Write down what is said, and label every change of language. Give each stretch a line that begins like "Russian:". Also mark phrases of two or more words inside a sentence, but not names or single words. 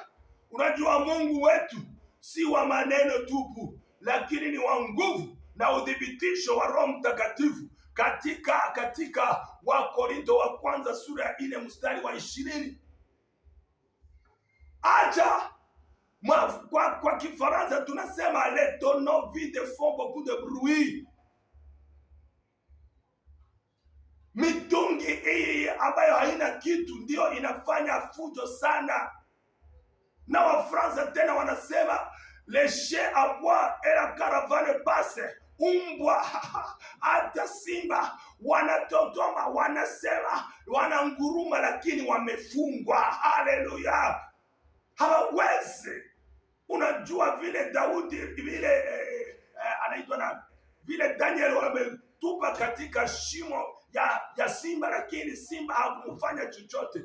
Swahili: Unajua Mungu wetu si wa maneno tupu, lakini ni wa nguvu na udhibitisho wa Roho Mtakatifu. Katika Wakorintho wa kwanza sura ya 4 mstari wa 20. Acha kwa Kifaransa tunasema
French: les tonneaux vides font beaucoup de bruit.
Swahili: Mitungi hii ambayo haina kitu ndio inafanya fujo sana. Na Wafransa tena wanasema
French: les chiens aboient et la caravane passe.
Swahili: Umbwa hata simba wanatotoma, wanasema, wananguruma, lakini wamefungwa. Haleluya, hawawezi. Unajua vile Daudi, vile anaitwa na vile Daniel wametupa katika shimo ya simba, lakini simba hakumfanya chochote.